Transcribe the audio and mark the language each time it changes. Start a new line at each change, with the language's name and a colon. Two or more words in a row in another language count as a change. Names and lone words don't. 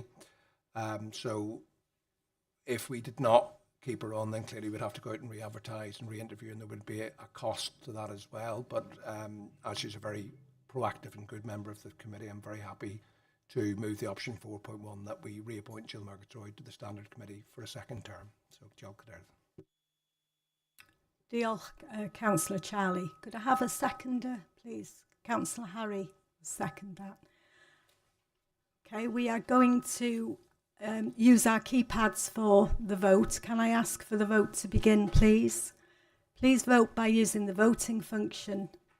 English: So if we did not keep her on, then clearly we'd have to go out and re-advertise and re-interview, and there would be a cost to that as well. But as she's a very proactive and good member of the committee, I'm very happy to move the option 4.1 that we reappoint Jill Murgatroyd to the Standard Committee for a second term. So,
Welsh: diolch Cadeirydd. Diolch,
English: Councillor Charlie. Could I have a seconder, please? Councillor Harry, second that. Okay, we are going to use our keypads for the vote. Can I ask for the vote to begin, please? Please vote by using the voting function.